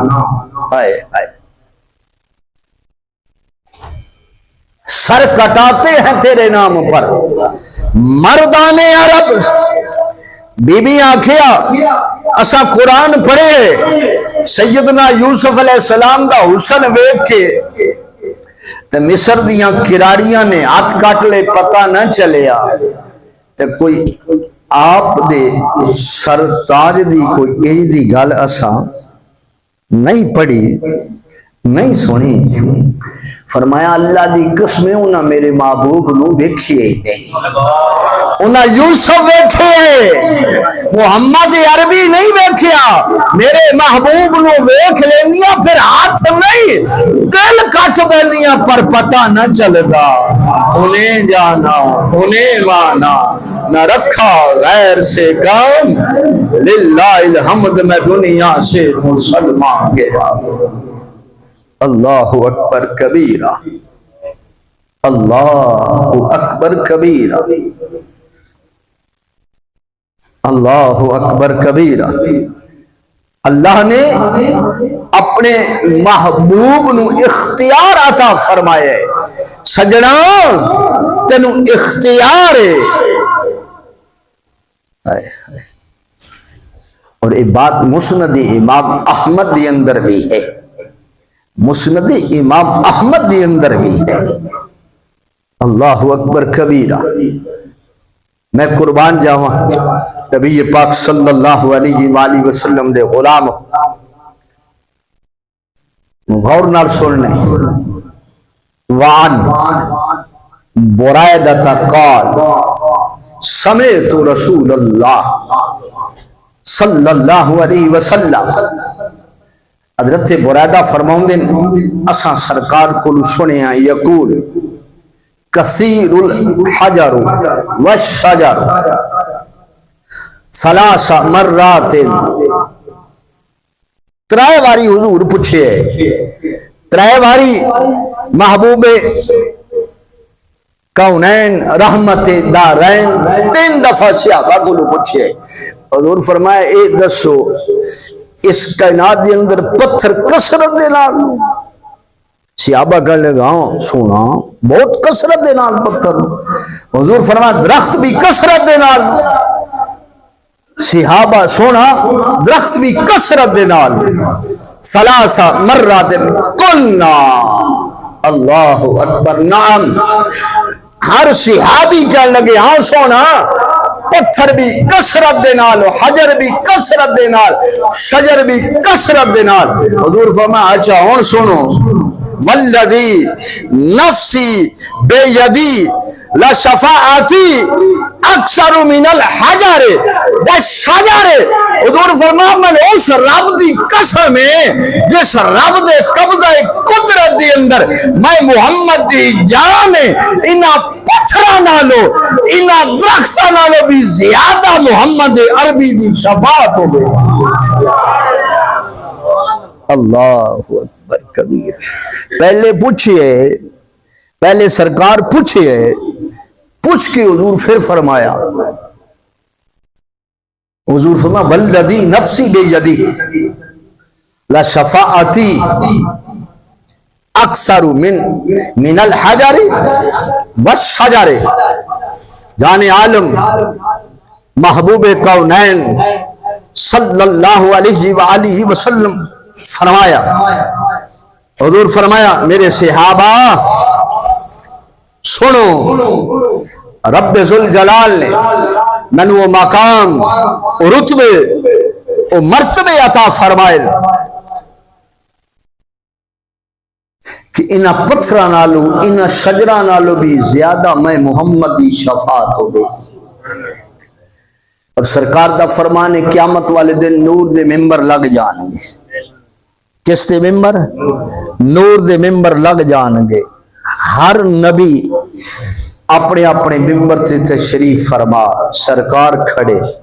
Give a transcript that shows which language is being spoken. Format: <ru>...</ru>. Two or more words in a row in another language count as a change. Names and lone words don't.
<ur>سر کٹاتے ہیں تیرے نام پر مردان عرب.</ur> <pa>بی بی آکھیا اسا قرآن پڑھے سیدنا یوسف</pa> <ar>علیہ السلام</ar> <pa>دا حسن ویکھ کے تے مصر دیاں کراڑیاں نے ہاتھ کٹ لے، پتہ نہ چلیا تے کوئی آپ دے سرتاج دی کوئی اے دی گل اساں نہیں پڑھی نہیں سنی. فرمایا اللہ دی قسم انہاں میرے محبوب نو ویکھیے ہی نہیں، انہاں یوسف ویکھے محمد عربی نہیں ویکھیا. میرے محبوب نو ویکھ لیندیاں پھر ہاتھ نہیں دل کٹ بیندیاں پر پتہ نہ چلدا.</pa> <ur>انہیں جانا انہیں مانا، نہ رکھا غیر سے کام،</ur> <ar>للہ الحمد</ar> <ur>میں دنیا سے مسلمان گیا.</ur> <ar>اللہ اکبر کبیرہ، اللہ اکبر کبیرہ، اللہ اکبر کبیرہ.</ar> <pa>اللہ نے اپنے محبوب نو اختیار عطا فرمایا ہے. سجنا تینو اختیار ہے. اور یہ بات مسند امام احمد دی اندر بھی ہے، مسند امام احمد دی اندر بھی ہے.</pa> <ar>اللہ اکبر کبیرہ.</ar> <pa>میں قربان جاواں نبی پاک</pa> <ar>صلی اللہ علیہ وآلہ وسلم</ar> <pa>دے غلام، غور نال سننے.</pa> <ar>وعن برائدہ قال سمعت رسول اللہ صلی اللہ علیہ وسلم،</ar> <pa>حضرت برائدہ فرماؤں دن اساں سرکار کو سنیا</pa> <ar>یقول کثیر الحجر والشجر ثلاث مرات.</ar> <pa>ترائے واری حضور پوچھے، ترائے واری محبوب کونین رحمت دارین 3 دفعہ صحابہ کو پوچھے حضور فرمایا اے دسو اس کائنات دے اندر پتھر کثرت دے نال صحابہ کہنے لگا سونا بہت کثرت دے نال پتھر حضور فرمایا درخت بھی کثرت دے نال صحابہ سونا درخت بھی کثرت دے نال</pa> <ar>ثلاث مرات قلنا اللہ اکبر نعم</ar> <pa>ہر صحابی کہنے لگے ہاں سونا پتھر بھی کثرت دے نال حجر بھی کثرت دے نال شجر بھی کثرت دے نال حضور فرمایا اچھا ہن سنو</pa> <ar>والذی نفسی بیدی لشفاعتی اکثر من الحجر والشجر</ar> <pa>حضور فرمایا میں اس رب دی قسم ہے جس رب دے قبضہ قدرت دی اندر میں محمد دی جان انہاں پتھراں نالو انہاں درختاں نالو بھی زیادہ محمد عربی دی شفاعت ہو گئی اللہ اکبر کبیر پہلے سرکار پوچھئے پوچھ کے حضور پھر فرمایا حضور فرمایا</pa> <ar>والذی نفسی بیدی لشفاعتی اکثر من الحجر والشجر</ar> <pa>جان عالم محبوب کونین</pa> <ar>صلی اللہ علیہ وآلہ وسلم</ar> <pa>فرمایا حضور فرمایا میرے صحابہ سنو رب ذوالجلال نے میں وہ مقام رتبے وہ مرتبے عطا فرمائے کہ انہاں پتھراں نالو انہاں شجراں نالو بھی زیادہ میں محمد دی شفاعت ہو گئی اور سرکار دا فرمانے قیامت والے دن نور دے ممبر لگ جان گے کس دے ممبر نور دے ممبر لگ جان گے ہر نبی اپنے اپنے ممبر تے تشریف فرما سرکار کھڑے</pa>